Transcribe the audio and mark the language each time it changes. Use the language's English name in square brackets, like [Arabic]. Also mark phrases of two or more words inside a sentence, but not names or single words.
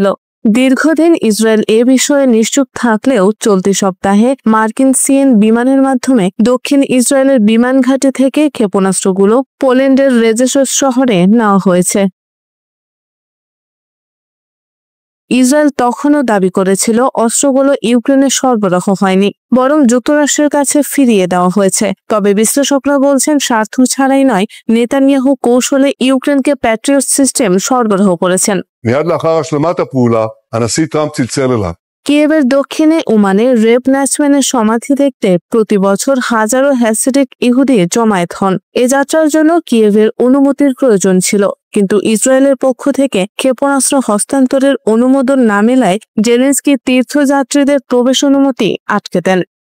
[Bangla] দীর্ঘদিন ইসরায়েল এ বিষয়ে নিশ্চুপ থাকলেও চলতি সপ্তাহে মার্কিন সিএন বিমানের মাধ্যমে দক্ষিণ ইসরায়েলের বিমান ঘাঁটি থেকে ক্ষেপণাস্ত্রগুলো পোল্যান্ডের রেজেসস শহরে নেওয়া হয়েছে। ইসরায়েল তখনও দাবি করেছিল অস্ত্রগুলো ইউক্রেনে সরবরাহ হয়নি, বরং যুক্তরাষ্ট্রের কাছে ফিরিয়ে দেওয়া হয়েছে। তবে বিশ্লেষকরা বলছেন স্বার্থ ছাড়াই নয়, নেতানিয়াহু কৌশলে ইউক্রেনকে প্যাট্রিয়ট সিস্টেম সরবরাহ করেছেন। [Hebrew] מיד לאחר השלמת הפעולה, הנשיא טראמפ צלצל אליו. [Bangla] কিয়েভের দক্ষিণে উমানে রেব ন্যাচম্যানের সমাধি দেখতে প্রতি বছর হাজারো হ্যাসিডিক ইহুদি জমায়েত হন। এ যাত্রার জন্য কিয়েভের অনুমতির প্রয়োজন ছিল, কিন্তু ইসরায়েলের পক্ষ থেকে ক্ষেপণাস্ত্র হস্তান্তরের অনুমোদন না মেলায় জেলেনস্কি তীর্থযাত্রীদের প্রবেশ অনুমতি আটকে দেন।